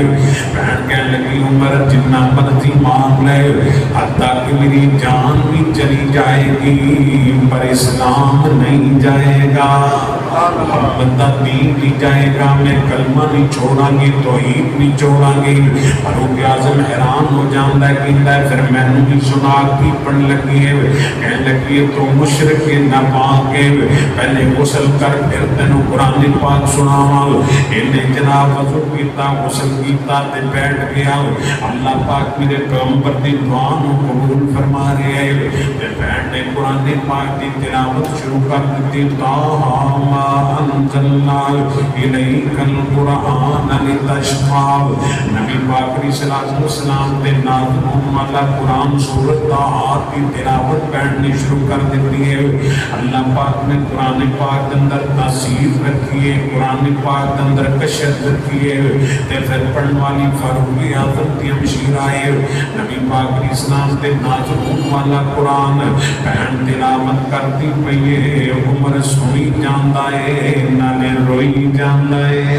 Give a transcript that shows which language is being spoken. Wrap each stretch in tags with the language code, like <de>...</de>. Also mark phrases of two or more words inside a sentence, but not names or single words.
<ur>بہن کہنے لگی عمر جتنا مرضی مانگ لے، حتیٰ کہ میری جان بھی چلی جائے گی پر اسلام نہیں جائے گا،</ur> <pa>محمد دا دین نہیں جائے گا، میں کلمہ نہیں چھوڑاں گی،</pa> <ur>توحید نہیں چھوڑاں گی۔</ur> <pa>فاروق اعظم حیران ہو جاندا ہے، کہندا ہے پھر مینوں بھی سنا کی پڑھن لگی ہے، کہنے لگی ہے تو مشرک ناپاک ہے، پہلے غسل کر پھر تینوں قرآن پاک سناواں۔ انہیں جناب وضو کیتا، غسل کیتا تے بیٹھ گیا، اللہ پاک میرے پیغمبر دی دعا نو قبول فرما رہے ہیں۔ تے بیٹھ نے قرآن پاک دی تلاوت شروع کر دیتی،</pa> <ar>طٰہٰ ما انزلنا الیک القرآن لتشقیٰ۔</ar> <pa>نبی پاک علیہ السلام تے نازل ہونے والا قرآن سورۃ طٰہٰ کی تلاوت بیٹھنی شروع کر دیتی ہے۔</pa> <ur>اللہ پاک نے قرآن پاک کے اندر تاثیر رکھی ہے، قرآن پاک کے اندر کشت رکھی ہے،</ur> <pa>تے پھر پڑھن والی فاروق اعظم کی ہمشیر آئے، نبی پاک علیہ السلام تے نازل ہونے والا قرآن بہن تلاوت کرتی پئی ہے، عمر سنی جاندا ہے نالے روئی جاندا ہے۔</pa>